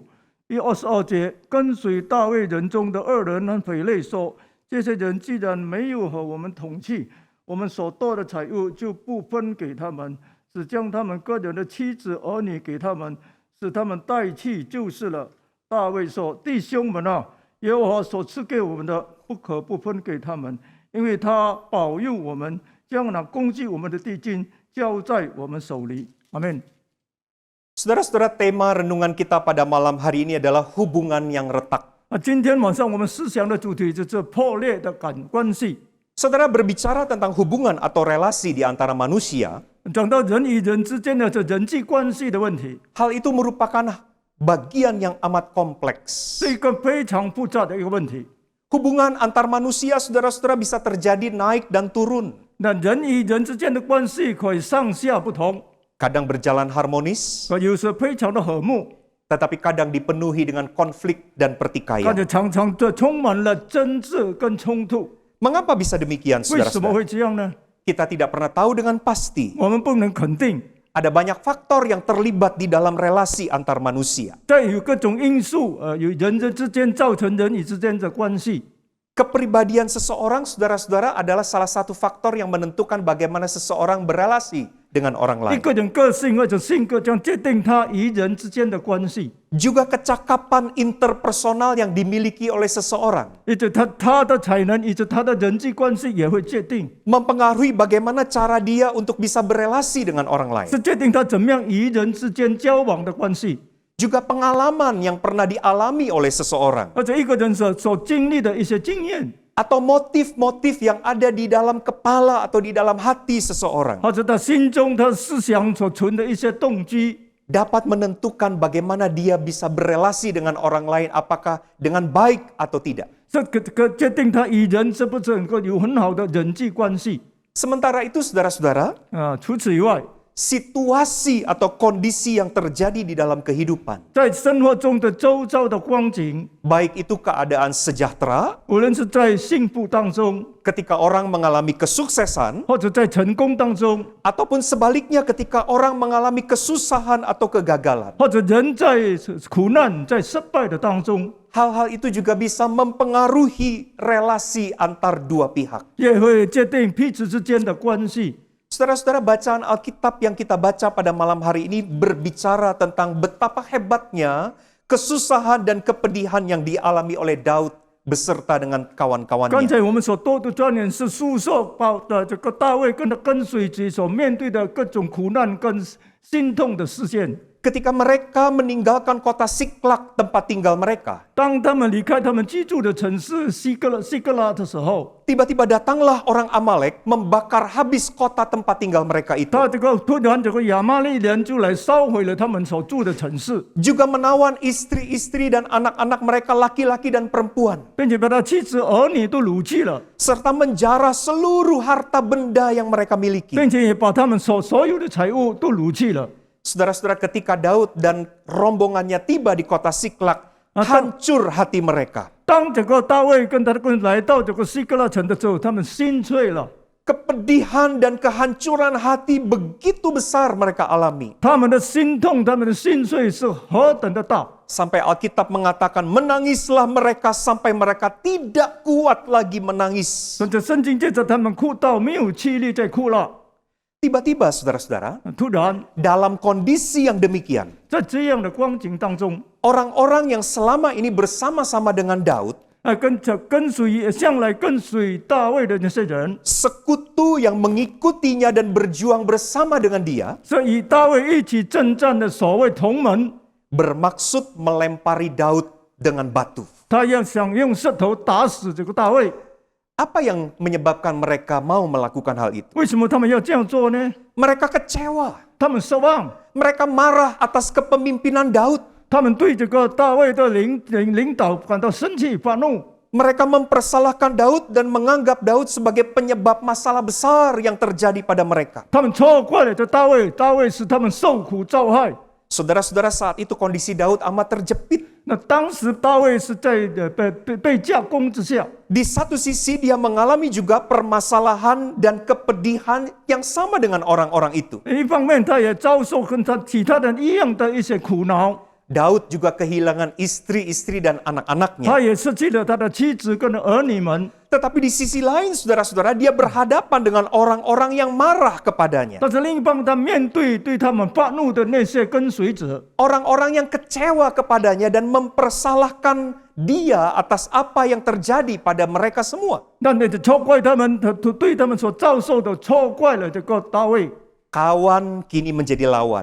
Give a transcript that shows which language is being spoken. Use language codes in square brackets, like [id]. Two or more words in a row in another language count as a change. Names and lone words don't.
[zh] 第22节，跟随大卫人中的2人和匪类说：这些人既然没有和我们同去，我们所得的财物就不分给他们，只将他们个人的妻子儿女给他们，使他们带去就是了。大卫说：弟兄们啊，耶和华所赐给我们的，不可不分给他们，因为他保佑我们，将那攻击我们的敌军交在我们手里。阿门。 [id] Saudara-saudara, tema renungan kita pada malam hari ini adalah hubungan yang retak. [zh] 今天晚上我们思想的主题就是破裂的关系。 [id] Saudara, berbicara tentang hubungan atau relasi di antara manusia, [zh] 讲到人与人之间的这人际关系的问题， [id] hal itu merupakan bagian yang amat kompleks. [zh] 是一个非常复杂的一个问题。 [id] Hubungan antar manusia, saudara-saudara, bisa terjadi naik dan turun. [zh] 那人与人之间的关系可以上下不同， [id] Kadang berjalan harmonis, [zh] 有时非常的和睦， [id] tetapi kadang dipenuhi dengan konflik dan [zh] 但 [id] pertikaian. [zh] 是常常这充满了争执跟冲突。 [id] Mengapa bisa demikian, [zh] 为什么 [id] saudara-saudara? [zh] 会这样呢？ [id] Kita tidak pernah tahu dengan pasti. [zh] 我们不能肯定， [id] Ada banyak faktor yang terlibat di dalam relasi antar manusia. [zh] 在有各种因素，有人之间造成人与之间的关系。 [id] Kepribadian seseorang, saudara-saudara, adalah salah satu faktor yang menentukan bagaimana seseorang berelasi dengan orang [zh] 一 [id] lain. [zh] 个人个性或者性格将决定他与人之间的关系， [id] Juga kecakapan interpersonal yang dimiliki oleh seseorang [zh] 以及他的才能，以及他的人际关系也会决定， [id] mempengaruhi bagaimana cara dia untuk bisa berelasi dengan orang lain. [zh] 是决定他怎么样与人之间交往的关系， [id] Juga pengalaman yang pernah dialami oleh seseorang [zh] 或者一个人所经历的一些经验， [id] atau motif-motif yang ada di dalam kepala atau di dalam hati seseorang [zh] 或者他心中他思想所存的一些动机， [id] dapat menentukan bagaimana dia bisa berelasi dengan orang lain, apakah dengan baik atau tidak. [zh] 这个决定他与人是不是能够有很好的人际关系 [id] Sementara itu saudara-saudara, [zh] 啊。除此以外， [id] situasi atau kondisi yang terjadi di dalam kehidupan, [zh] 在生活中的周遭的光景， [id] baik itu keadaan sejahtera [zh] 无论是在幸福当中， [id] ketika orang mengalami kesuksesan, [zh] 或者在成功当中， [id] ataupun sebaliknya ketika orang mengalami kesusahan atau kegagalan. [zh] 或者人在苦难、在失败的当中， [id] Hal-hal itu juga bisa mempengaruhi relasi antar dua pihak. [zh] 也会决定彼此之间的关系。 [id] Saudara-saudara, bacaan Alkitab yang kita baca pada malam hari ini berbicara tentang betapa hebatnya kesusahan dan kepedihan yang dialami oleh Daud beserta dengan [zh] 刚 [id] kawan-kawannya. [zh] 才我们所读的专言是述说的这个大卫跟他跟随者所面对的各种苦难跟心痛的事件。 [id] Ketika mereka meninggalkan kota Siklak, tempat tinggal mereka, [zh] 当他们离开他们居住的城市西格拉的时候， [id] tiba-tiba datanglah orang Amalek membakar habis kota tempat tinggal mereka itu. [zh] 他突然这个亚玛利人就来烧毁了他们所住的城市， [id] Juga menawan istri-istri dan anak-anak mereka laki-laki dan perempuan. [zh] 并且把他妻子儿女都掳去了， [id] Serta menjarah seluruh harta benda yang mereka miliki. [zh] 并且也把他们所有的财物都掳去了。 [id] Saudara-saudara, ketika Daud dan rombongannya tiba di kota Siklak, hancur hati mereka. [zh] 当这个大卫跟他的人来到这个西格拉城的时候，他们心碎了， [id] Kepedihan dan kehancuran hati begitu besar mereka alami. [zh] 他们的心痛，他们的心碎是何等的大。 [id] Sampai Alkitab mengatakan menangislah mereka sampai mereka tidak kuat lagi menangis. [zh] 甚至圣经记着他们哭到没有气力再哭了。 [id] Tiba-tiba saudara-saudara, [zh] 突然， [id] dalam kondisi yang demikian, [zh] 在这样的光景当中， [id] orang-orang yang selama ini bersama-sama dengan Daud, [zh] 向来跟随大卫的那些人， [id] sekutu yang mengikutinya dan berjuang bersama dengan dia, [zh] 是与大卫一起征战的所谓同盟， [id] bermaksud melempari Daud dengan batu. [zh] 他要想用石头打死这个大卫。 [id] Apa yang menyebabkan mereka mau melakukan hal itu? [zh] 为什么他们要这样做呢？ [id] Mereka kecewa. [zh] 他们失望， [id] Mereka marah atas kepemimpinan Daud. [zh] 他们对这个大卫的领导感到生气、发怒。 [id] Mereka mempersalahkan Daud dan menganggap Daud sebagai penyebab masalah besar yang terjadi pada mereka. [zh] 他们错怪了这大卫，大卫使他们受苦遭害。 [id] Saudara-saudara, saat itu kondisi Daud amat terjepit. [zh] 那当时大卫是在被架攻之下， [id] Di satu sisi dia mengalami juga permasalahan dan kepedihan yang sama dengan orang-orang itu. [zh] 一方面他也遭受跟其他人一样的一些苦恼， [id] Daud juga kehilangan istri-istri dan anak-anaknya. [zh] 他也失去了他的妻子跟儿女们。 [id] Tetapi di sisi lain, saudara-saudara, dia berhadapan dengan orang-orang yang marah kepadanya. [zh] 但是另一方面，他面对他们发怒的那些跟随者， [id] Orang-orang yang kecewa kepadanya dan mempersalahkan dia atas apa yang terjadi pada mereka semua. [zh] 那就错怪他们，对他们所遭受的错怪了这个大卫。 [id] Kawan kini menjadi lawan.